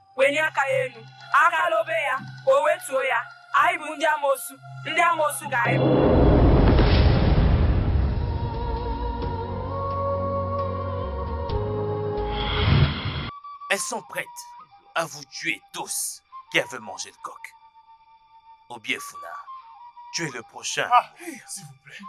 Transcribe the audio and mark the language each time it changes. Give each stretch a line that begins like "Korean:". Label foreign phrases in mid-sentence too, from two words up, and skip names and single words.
Igbo: wenye aka ya enu aka lobe ya o wetuo ya anyị bụ ndị amosu ka anyị bụ.
French: Elles sont prêtes à vous tuer tous qui avez mangé le coq. Obiefuna, tu es le prochain. Ah, s'il vous plaît.